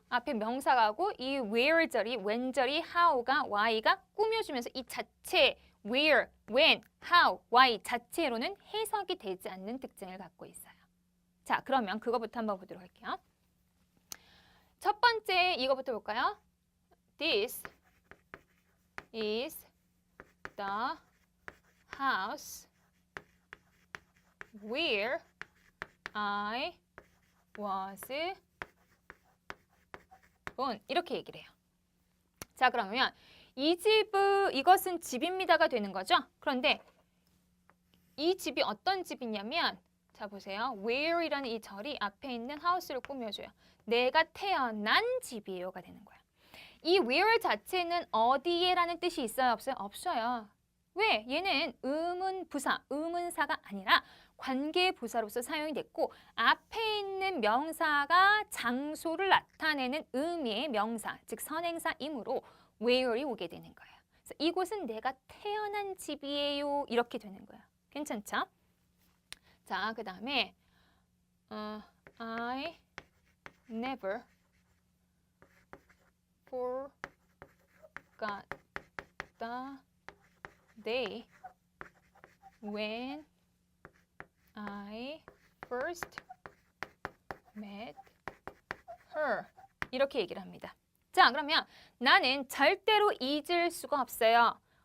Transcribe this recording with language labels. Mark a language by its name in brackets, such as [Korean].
[Korean] 앞에 명사가고 이 where 절이, when 절이, how가, why가 꾸며주면서 이 자체 where, when, how, why 자체로는 해석이 되지 않는 특징을 갖고 있어요. 자, 그러면 그거부터 한번 보도록 할게요. 첫 번째 이거부터 볼까요? [English] This is the house where I was born. [Korean] 이렇게 얘기를 해요. 자, 그러면 이것은 집입니다가 되는 거죠. 그런데 이 집이 어떤 집이냐면 자, 보세요. where이라는 이 절이 앞에 있는 house를 꾸며줘요. 내가 태어난 집이에요가 되는 거야. 이 where 자체는 어디에라는 뜻이 있어요? 없어요? 없어요. 왜? 얘는 의문부사, 의문사가 아니라 관계부사로서 사용이 됐고 앞에 있는 명사가 장소를 나타내는 의미의 명사, 즉 선행사이므로 where이 오게 되는 거예요. 그래서 이곳은 내가 태어난 집이에요. 이렇게 되는 거예요. 괜찮죠? 자, 그 다음에 [English] I never forgot the day when first met her [Korean] 이렇게 얘기를 합니다. 자, 그러면 나는 절대로 잊을 수가 없어요.